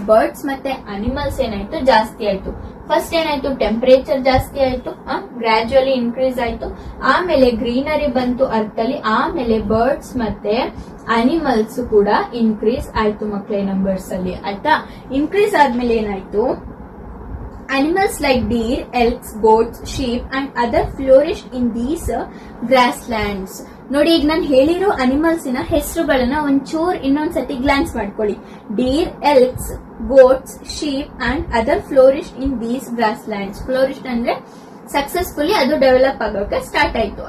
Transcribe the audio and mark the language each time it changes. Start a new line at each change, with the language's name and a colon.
Kannada: Birds ಮತ್ತೆ animals ಏನಾಯ್ತು, ಜಾಸ್ತಿ ಆಯ್ತು. ಫಸ್ಟ್ ಏನಾಯ್ತು, ಟೆಂಪರೇಚರ್ ಜಾಸ್ತಿ ಆಯ್ತು, ಗ್ರಾಜುವಲಿ ಇನ್ಕ್ರೀಸ್ ಆಯ್ತು. ಆಮೇಲೆ ಗ್ರೀನರಿ ಬಂತು ಅರ್ತ್ ಅಲ್ಲಿ. ಆಮೇಲೆ ಬರ್ಡ್ಸ್ ಮತ್ತೆ ಅನಿಮಲ್ಸ್ ಕೂಡ ಇನ್ಕ್ರೀಸ್ ಆಯ್ತು ಮಕ್ಕಳೇ ನಂಬರ್ಸ್ ಅಲ್ಲಿ, ಆಯ್ತಾ. ಇನ್ಕ್ರೀಸ್ ಆದ್ಮೇಲೆ ಏನಾಯ್ತು,
English: animals like deer, elks, goats, sheep and other flourished in these grasslands.
Kannada: ನೋಡಿ, ಈಗ ನಾನು ಹೇಳಿರೋ ಅನಿಮಲ್ಸ್ ನ ಹೆಸರುಗಳನ್ನ ಒಂಚೂರ್ ಇನ್ನೊಂದ್ಸತಿ ಗ್ಲಾನ್ಸ್ ಮಾಡ್ಕೊಳ್ಳಿ.
English: Deer, elks, goats, sheep and other flourished in these grass lands.
Kannada: ಫ್ಲೋರಿಶ್ಡ್ ಅಂದ್ರೆ ಸಕ್ಸಸ್ಫುಲಿ ಅದು ಡೆವಲಪ್ ಆಗೋಕೆ ಸ್ಟಾರ್ಟ್ ಆಯ್ತು.